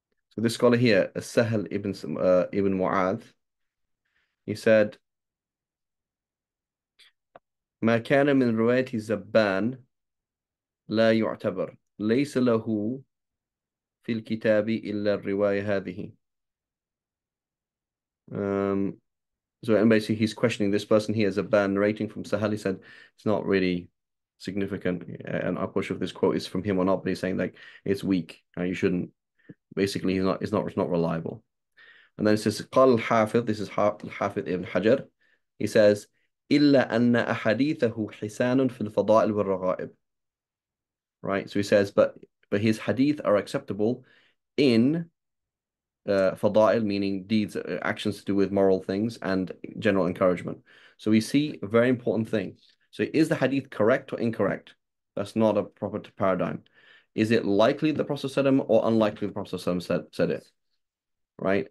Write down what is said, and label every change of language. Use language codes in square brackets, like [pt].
[en] So this scholar here, Sahal ibn Mu'adh, he said, [ar] ما كان من رواية الزبان لا يعتبر ليس له في الكتاب إلا الرواية هذه. [en] Um, So, and basically, he's questioning this person here as a ban rating from Sahal. He said it's not really significant. And I'm not sure if this quote is from him or not, but he's saying like it's weak. You shouldn't. Basically, it's not reliable. And then it says [ar] قال الحافظ. [en] This is الحافظ ibn Hajar. He says [ar] إلا أن أحاديثه حسان في الفضائل والرغائب. [en] Right. So he says, but his hadith are acceptable in fada'il, meaning deeds, actions to do with moral things and general encouragement. So we see a very important thing. So is the hadith correct or incorrect? That's not a proper paradigm. Is it likely the Prophet ﷺ or unlikely the Prophet ﷺ said it? Right?